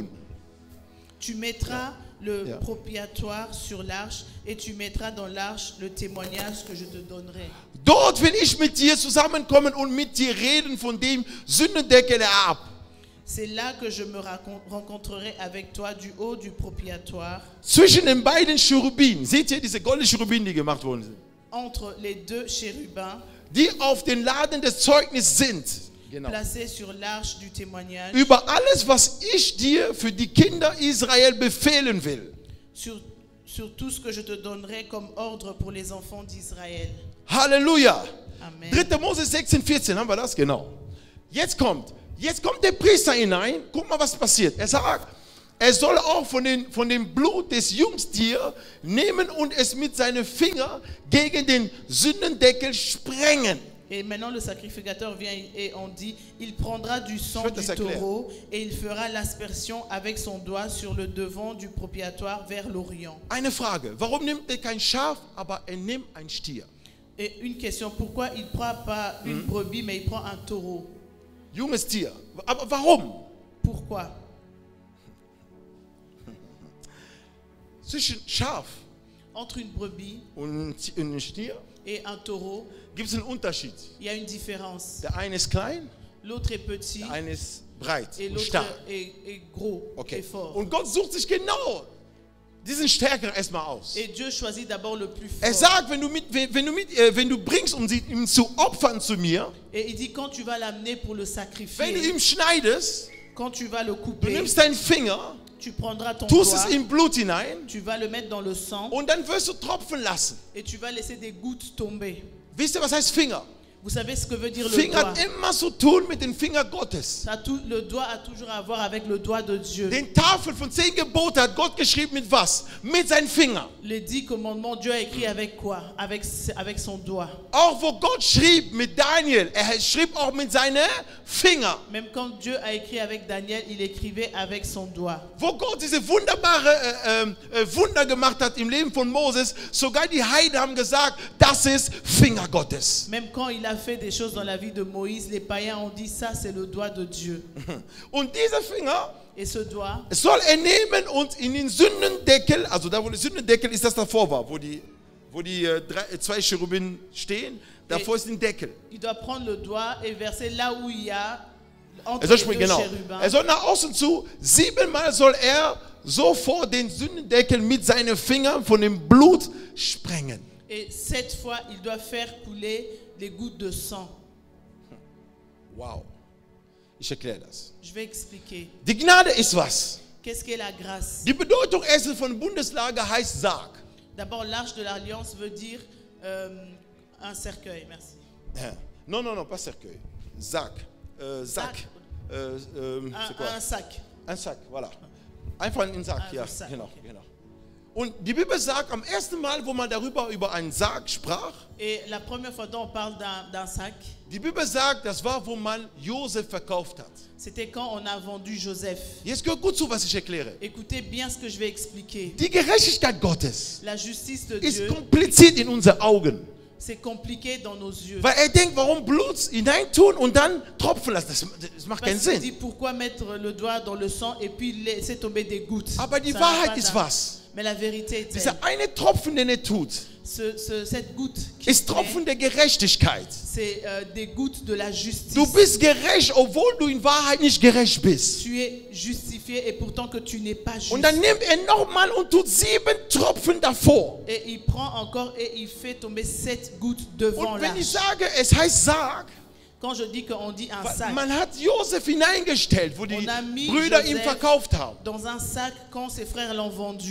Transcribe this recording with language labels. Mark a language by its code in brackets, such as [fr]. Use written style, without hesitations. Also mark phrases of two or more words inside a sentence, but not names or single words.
[fr] Tu mettras le [de] Ja. [fr] propiatoire sur l'arche et tu mettras dans l'arche le témoignage que je te donnerai. [de] Dort will ich mit dir zusammenkommen und mit dir reden von dem Sündendeckel ab. [fr] C'est là que je me rencontrerai avec toi du haut du propiatoire, [de] Zwischen den beiden Cherubinen, seht ihr diese goldenen Cherubinen, die gemacht worden sind, [fr] entre les deux chérubins [de] die auf den Laden des Zeugnisses sind. Genau. [fr] placés sur l'arche du témoignage, [de] Über alles, was ich dir für die Kinder Israel befehlen will. [fr] sur tout ce que je te donnerai comme ordre pour les enfants d'Israël. [de] Halleluja. Amen. 3. Mose 16, 14, haben wir das? Genau. Jetzt kommt der Priester hinein. Guck mal, was passiert. Er sagt, er soll auch von dem Blut des Jungstiers nehmen und es mit seinen Fingern gegen den Sündendeckel sprengen. [fr] Et maintenant le sacrificateur vient et on dit, il prendra du sang Je te du ça clair. taureau et il fera l'aspersion avec son doigt sur le devant du propiatoire vers l'Orient. [de] Eine Frage, warum nimmt er kein Schaf, aber er nimmt ein Stier? [fr] Et une question, pourquoi il ne prend pas une brebis mais il prend un taureau? [de] Junges Tier. Aber warum? [fr] Pourquoi? [de] Zwischen Schaf [fr] Entre une brebis [de] und ein Stier [fr] et un taureau, [de] gibt es einen Unterschied. [fr] il y a une différence. [de] Der eine ist klein, [fr] L'autre est petit [de] der eine ist breit [fr] et [de] und [fr] l'autre [de] stark. [fr] est gros [de] Okay. [fr] et fort. [de] Und Gott sucht sich genau diesen Stärkeren erstmal aus. [fr] Et Dieu choisit d'abord le plus [de] Er [fr] fort. [de] sagt, wenn du bringst, um ihn zu opfern zu mir, [fr] Et il dit, quand tu vas l'amener pour le [de] wenn du [fr] sacrifier, [de] ihm schneidest, [fr] quand tu vas le [de] du [fr] couper, [de] nimmst deinen Finger, [fr] tu prendras ton [de] tust [fr] doigt, [de] es in Blut hinein [fr] tu vas le mettre dans le sang [de] und dann wirst du tropfen lassen. [fr] et tu vas laisser des gouttes tomber. [de] Wisst ihr, was heißt Finger? [fr] Vous savez ce que veut dire le [de] Finger [fr] doigt? [de] hat immer zu tun mit dem Finger Gottes. [fr] Le doigt a toujours à voir avec le doigt de Dieu. [de] Den Tafel von 10 Geboten hat Gott geschrieben mit was? Mit seinen Fingern. [fr] Les 10 commandements, Dieu a écrit avec quoi? Avec son doigt. [de] Auch wo Gott schrieb mit Daniel, er schrieb auch mit seinen Fingern. [fr] Même quand Dieu a écrit avec Daniel, il écrivait avec son doigt. [de] Wo Gott diese wunderbare Wunder gemacht hat im Leben von Moses, sogar die Heiden haben gesagt, das ist Finger Gottes. [fr] Même quand il a fait des choses dans la vie de Moïse, les païens ont dit ça c'est le doigt de Dieu. [de] Und dieser Finger [fr] Et ce doigt, [de] soll er nehmen und in den Sündendeckel, also da wo der Sündendeckel ist, das davor war, wo die 2 Cherubinen stehen, davor ist ein Deckel. [fr] il doit prendre le doigt et verser là où il y a entre [de] Er soll [fr] les [de] springen, [fr] deux [de] genau. [fr] chérubins. [de] Er soll nach außen zu, 7-mal soll er sofort den Sündendeckel mit seinen Fingern von dem Blut sprengen. [fr] Et 7 fois, il doit faire couler les gouttes de sang. [de] Wow. Ich erkläre das. [fr] Je vais expliquer. [de] Die Gnade ist was? [fr] Qu'est-ce qu'est la grâce? [de] Die Bedeutung erstens von Bundeslade heißt Sarg. [fr] D'abord, l'arche de l'alliance veut dire un cercueil. Merci. Non, pas cercueil. Sarg. Sac. C'est quoi? Un sac. [de] Ein Sack, voilà. Einfach ein Sack, Also ja. Sack, Genau, okay. genau. Und die Bibel sagt, am ersten Mal, wo man über einen Sarg sprach, [fr] Et la première fois dont on parle d'un sac, [de] die Bibel sagt, das war, wo man Josef verkauft hat. [fr] c'était quand on a vendu Joseph. [de] Jetzt gehört gut zu, was ich erkläre. [fr] Écoutez bien ce que je vais expliquer. [de] Die Gerechtigkeit Gottes [fr] La justice de [de] ist [fr] Dieu, [de] kompliziert in unseren Augen. [fr] c'est compliqué dans nos yeux. [de] Weil er denkt, warum Blut hineintun und dann tropfen lassen? Das macht keinen [fr] Parce qu'il [de] Sinn. [fr] dit pourquoi mettre le doigt dans le sang et puis laisser tomber des gouttes. [de] Aber die [fr] Ça n'a [de] Wahrheit [fr] pas [de] ist [fr] d'âme. [de] was? [fr] Mais la vérité est [de] Dieser [fr] telle. [de] eine Tropfen, den er tut, [fr] Cette goutte, qui [de] ist Tropfen der Gerechtigkeit. [fr] c'est des gouttes de la justice. [de] Du bist gerecht, obwohl du in Wahrheit nicht gerecht bist. [fr] Tu es justifié et pourtant que tu n'es pas juste. [de] Und dann nimmt er nochmal und tut 7 Tropfen davor. [fr] Et il prend encore et il fait tomber 7 gouttes devant [de] Und wenn ich [fr] l'arche. [de] sage, es heißt Sarg, [fr] Quand je dis qu'on dit un sac, [de] Man hat Josef hineingestellt, wo die [fr] On a mis [de] Brüder ihn [fr] Joseph [de] verkauft haben. [fr] dans un sac quand ses frères l'ont vendu.